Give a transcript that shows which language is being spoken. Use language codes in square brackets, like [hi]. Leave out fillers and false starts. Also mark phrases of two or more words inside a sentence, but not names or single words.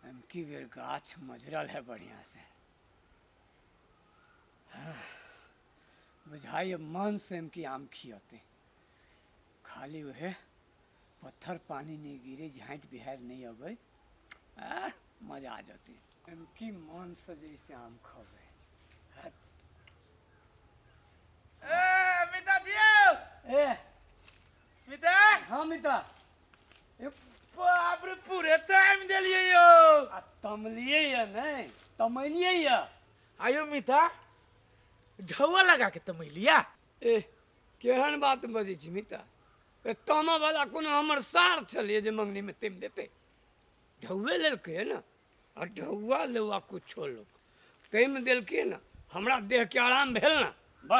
[mai] की बेर गाछ मजरल है बढ़िया से। बुझाइए मन से की आम खियते, खाली वह पत्थर पानी नहीं गिरे, झाँट बिहार नहीं अबे, मजा आ जाती। की मन से जैसे आम खबे। मिता जी, ए मिता, हाँ मिता, बाप रे पूरे टाइम दिलिए यो। आ तमलिए या नहीं तमलिए या। आयो मिता, ढौआ लगा के तमलिया। ए केहन बात बजी छी मिता, ए तमा वाला कोनो हमर सार छलिए जे मंगनी में तिम देते। ढौए लेलके ना, आ ढौआ लेवा कुछो लोग तिम देलके ना, हमरा देह के आराम भेल ना, बस।